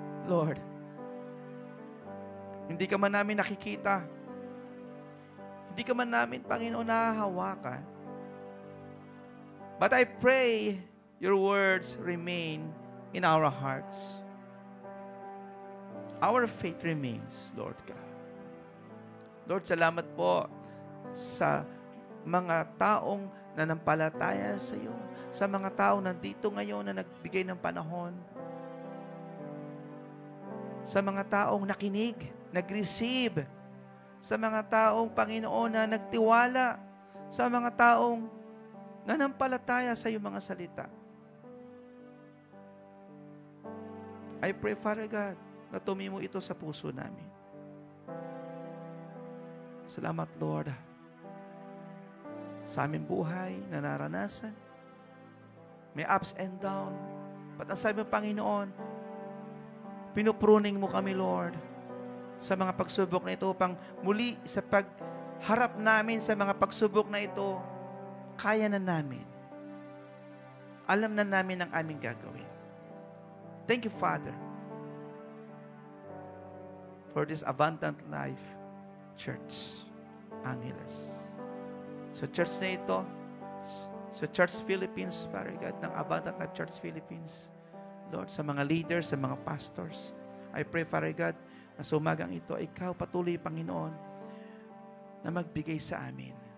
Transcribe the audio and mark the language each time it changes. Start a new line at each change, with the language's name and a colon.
Filipino: Lord, hindi ka man namin nakikita. Hindi ka man namin, Panginoon, nahahawakan.
English: But I pray your words remain in our hearts. Our faith remains, Lord God.
Filipino: Lord, salamat po sa mga taong nanampalataya sa iyo, sa mga taong nandito ngayon na nagbigay ng panahon, sa mga taong nakinig, nag-receive, sa mga taong, Panginoon, na nagtiwala, sa mga taong nanampalataya sa iyong mga salita.
English: I pray,
Filipino: Father God, na tumimo ito sa puso namin. Salamat, Lord, sa aming buhay na naranasan. May ups and down. But ang sabi mo, Panginoon, pinupruning mo kami, Lord, sa mga pagsubok na ito upang muli sa pagharap namin sa mga pagsubok na ito, kaya na namin. Alam na namin ang aming gagawin.
English: Thank you, Father, for this Abundant Life Church, Angeles.
Filipino: Sa church na ito, sa Church Philippines, Father God, ng Abundant Life Church Philippines, Lord, sa mga leaders, sa mga pastors,
English: I pray,
Filipino: Father God, na sa umagang ito, ikaw patuloy, Panginoon, na magbigay sa amin.